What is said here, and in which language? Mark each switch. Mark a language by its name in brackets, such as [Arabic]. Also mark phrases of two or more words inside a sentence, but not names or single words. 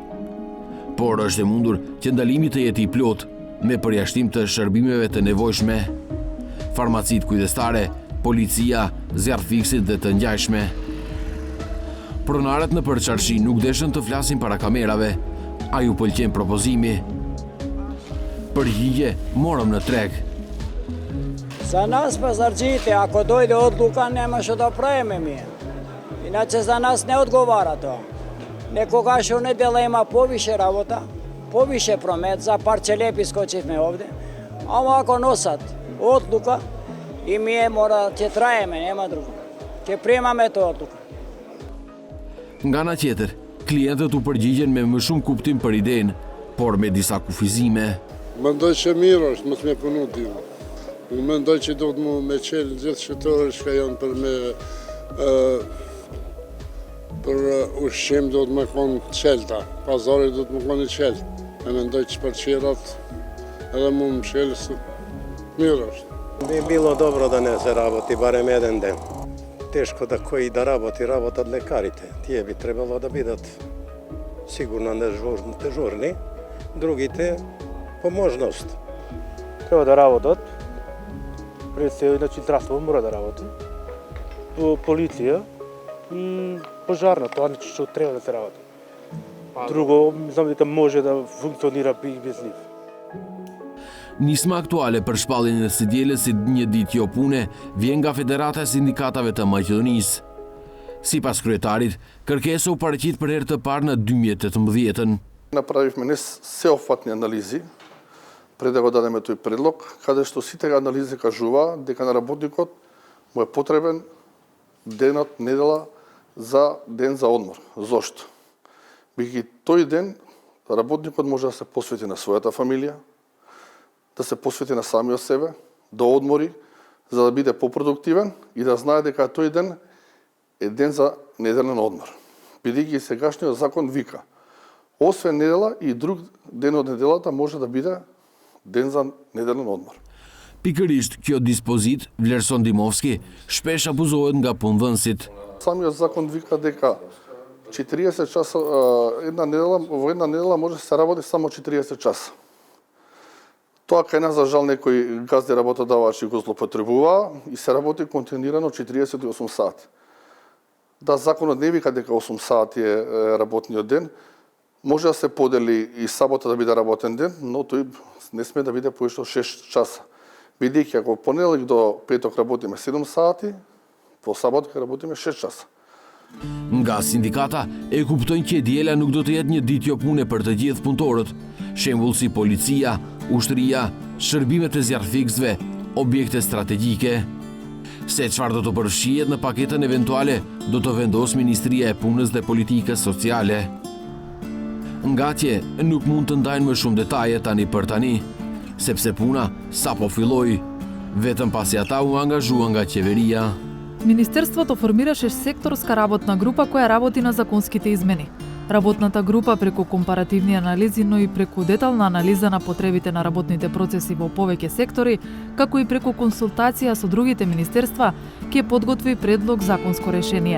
[Albanian] Por është e mundur që ndalimi të jetë i plot, me përjashtim të shërbimeve të nevojshme. Farmacit kujdestare, policia, zjarrfiksit dhe të ngjajshme. Pronarët në përçarshi nuk deshën të flasin para kamerave, a ju pëlqen propozimi. Përgjigje morëm në treg. [Macedonian] За нас пазарджиите, ако дојде одлука, немаше да правиме ми. Иначе за нас не одговара тоа. Некогаш у недела има повише работа, повише промет, за парче лепи скочивме овде. Ама ако носат одлука, и ние мора ќе траеме, нема друго. Ќе приемаме тоа одлука. [Albanian] Nga ana tjetër, klientët u përgjigjen me më shumë kuptim për idenë, por me disa kufizime. Mendoj që mirë është, mos me punu dimë. Unë mendoj që do të mu me qelë gjithë shqiptarët që janë për ushqim do të me konë qelta, pazari do të me konë i qeltë. E mendoj që për qirat edhe mu më qelë mirë është. [Macedonian] Би било добро да не се работи барем еден ден. Тешко да кои да работат лекарите. Тие би требало да бидат сигурно дежурни, другите по можност. Треба да работат. Пред се, значи здравство мора да работи. Полиција и пожарна, тоа нечто што треба да се работи. Друго, знам дека може да функционира без нив. [Albanian] Nisma aktuale për shpalljen e së dielës si një ditë jo pune vjen nga Federata e Sindikatave të Maqedonisë. Sipas kryetarit, kërkesa u paraqit për herë të parë në 2018-ën. [Macedonian] Направивме не сеопфатни анализи пред да го дадеме тој предлог, каде што сите анализи кажуваат дека на работникот му е потребен денот недела за ден за одмор. Зошто? Бидејќи тој ден работникот може да се посвети на својата фамилија, да се посвети на самиот себе, да одмори, за да биде попродуктивен и да знае дека тој ден е ден за неделен одмор. Бидејќи сегашниот закон вика, освен недела и друг ден од неделата може да биде ден за неделен одмор. [Albanian] Pikërisht kjo dispozit, Vlerëson Dimовски, shpesh abuzohet nga punëdhënësit. [Macedonian] Самиот закон вика дека 40 часа во една недела може да се работи само 40 часа. Тоа кај нас, за жал, некои газди работодавачи го злоупотребуваа и се работи континуирано 48 сати. Да, законот не вика дека 8 сати е работниот ден, може да се подели и сабота да биде работен ден, но тој не сме да биде повеќе од 6 часа. Бидејќи ако понеделник до петок работиме 7 сати, во сабота работиме 6 часа. [Albanian] Nga sindikata e kuptojnë që diela nuk do të jetë një ditë jo pune për të gjithë punëtorët, shembull si policia, ushtria, shërbimet e zjarrfiksëve, objekte strategjike. Se çfarë do të përfshihet në paketën eventuale, do të vendos Ministria e Punës dhe Politikës Sociale. Ngatje nuk mund të ndajnë më shumë detaje tani për tani, sepse puna sapo filloi, vetëm pasi ata u angazhuan nga qeveria. [Macedonian] Министерството формираше секторска работна група која работи на законските измени. Работната група преку компаративни анализи, но и преку детална анализа на потребите на работните процеси во повеќе сектори, како и преку консултација со другите министерства, ќе подготви предлог законско решение.